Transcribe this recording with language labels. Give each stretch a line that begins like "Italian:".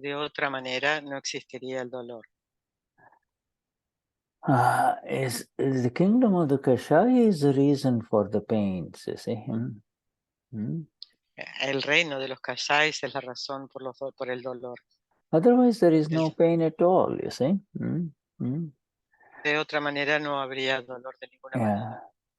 Spanish: De otra manera no existiría el dolor.
English: Is the kingdom of the Kashaya is the reason for the pains, you see?
Spanish: El reino de los Kashayas es la razón por el dolor.
English: Otherwise, there is no pain at all, you see?
Spanish: De otra manera no habría dolor de ninguna manera.